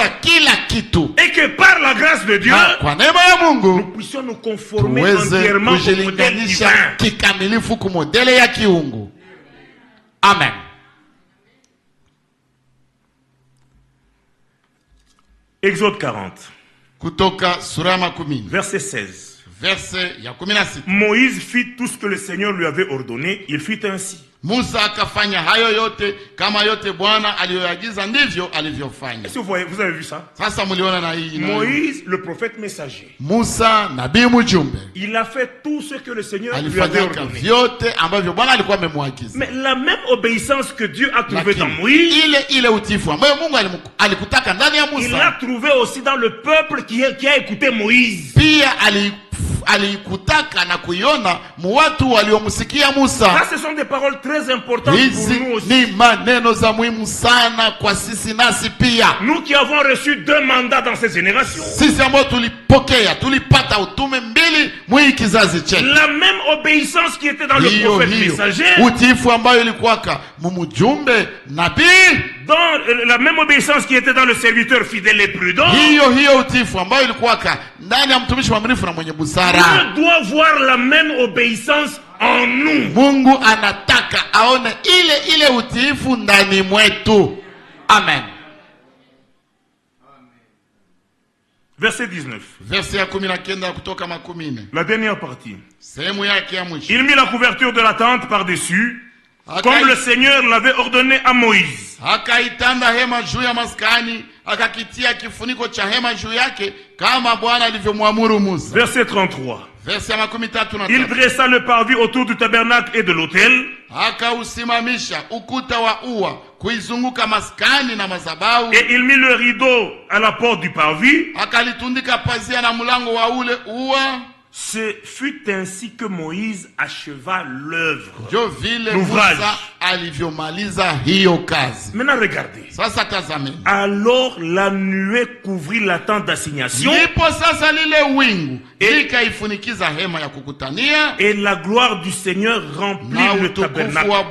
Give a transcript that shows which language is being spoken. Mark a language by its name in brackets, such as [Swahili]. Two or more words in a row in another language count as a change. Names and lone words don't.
[French] Et que par la grâce de Dieu, nous puissions nous conformer entièrement au modèle divin. Amen. Exode 40. [Swahili] Kutoka sura makumi. [French] Verset 16. [Swahili] Verset ya 16. [French] Moïse fit tout ce que le Seigneur lui avait ordonné. Il fit ainsi. [Swahili] Musa akafanya hayo yote kama yote Bwana aliyoagiza ndivyo alivyofanya. [French] Est-ce que vous avez vu ça? [Swahili] Sasa mliona na hii. [French] Moïse, le prophète messager. [Swahili] Musa nabii mjumbe. [French] Il a fait tout ce que le Seigneur lui avait ordonné. [Swahili] Vyote ambavyo Bwana alikuwa amemwagiza. [French] Mais la même obéissance que Dieu a trouvée dans Moïse, [Swahili] ile utifu ambayo Mungu alikutaka ndani ya Musa, [French] il l'a trouvé aussi dans le peuple qui a écouté Moïse. [Swahili] Pia alikutaka na kuiona watu waliomsikia Musa. [French] Ça, ce sont des paroles très importantes pour nous aussi. [Swahili] Ni maneno za muhimu sana kwa sisi nasi pia. [French] Nous qui avons reçu 2 mandats dans cette génération. [Swahili] Sisi ambao tulipata utume mbili mwi kizazi chetu. [French] La même obéissance qui était dans le prophète messager. [Swahili] Utifu ambayo ilikuwaka mumujumbe nabii. [French] Dans la même obéissance qui était dans le serviteur fidèle et prudent. [Swahili] Hiyo utifu ambayo ilikuwaka ndani ya mtumishi mwaminifu na mwenye busara. [French] Dieu doit voir la même obéissance en nous. [Swahili] Mungu anataka aone ile utiifu ndani mwetu. [French] Amen. Verset 19. [Swahili] Verset 19 kutoka 10. [French] La dernière partie. [Swahili] Sehemu yake ya mwisho. [French] Il mit la couverture de la tente par-dessus, comme le Seigneur l'avait ordonné à Moïse. [Swahili] Akaitanda hema juu ya maskani, akakitia kifuniko cha hema juu yake kama Bwana alivyomwamuru Musa. [French] Verset 33. [Swahili] Verset 33. [French] Il dressa le parvis autour du tabernacle et de l'autel. [Swahili] Akausimamisha ukuta wa ua kuizunguka maskani na madhabahu. [French] Et il mit le rideau à la porte du parvis. [Swahili] Akalitundika pazia na mlango wa ule ua. [French] Ce fut ainsi que Moïse acheva l'œuvre. L'ouvrage. Maintenant regardez. Alors la nuée couvrit la tente d'assignation. Et la gloire du Seigneur remplit le tabernacle.